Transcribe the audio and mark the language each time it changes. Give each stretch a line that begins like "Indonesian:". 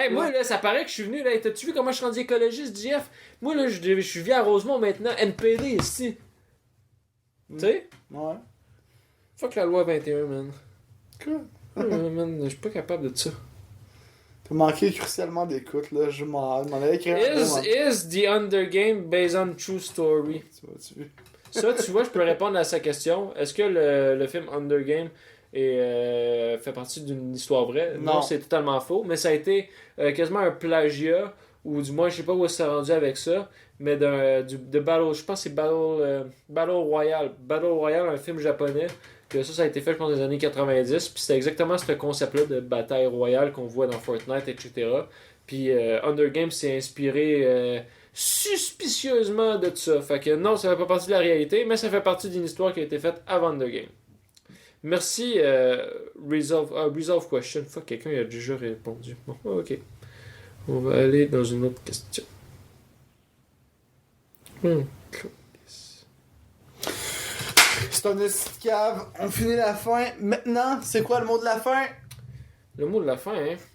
French: Hey, moi, là, ça paraît que je suis venu, là. Hey, t'as-tu vu comment je suis rendu écologiste, JF? Moi, là, je suis venu à Rosemont maintenant, NPD ici. Tu sais? Ouais. Fuck la loi 21, man. Quoi? Man, je suis pas capable de ça. T'as manqué crucialement d'écoute, là. Je m'en allais écrire un mot,
English: Is the Undergame based on true story?
French: tu vois. Ça, tu vois, je peux répondre à sa question. Est-ce que le film Undergame fait partie d'une histoire vraie? Non. C'est totalement faux, mais ça a été quasiment un plagiat, ou du moins, je sais pas où c'est rendu avec ça, mais de Battle, je pense que c'est Battle Royale. Battle Royale, un film japonais, que ça a été fait, je pense, dans les années 90, puis c'était exactement ce concept-là de bataille royale qu'on voit dans Fortnite, etc. Puis Undergame s'est inspiré suspicieusement de ça. Fait que non, ça fait pas partie de la réalité, mais ça fait partie d'une histoire qui a été faite avant Undergame. Merci, Resolve Question. Fuck, quelqu'un y a déjà répondu. Bon, ok. On va aller dans une autre question. C'est un esti de cave. On finit la fin. Maintenant, c'est quoi le mot de la fin? Le mot de la fin, hein?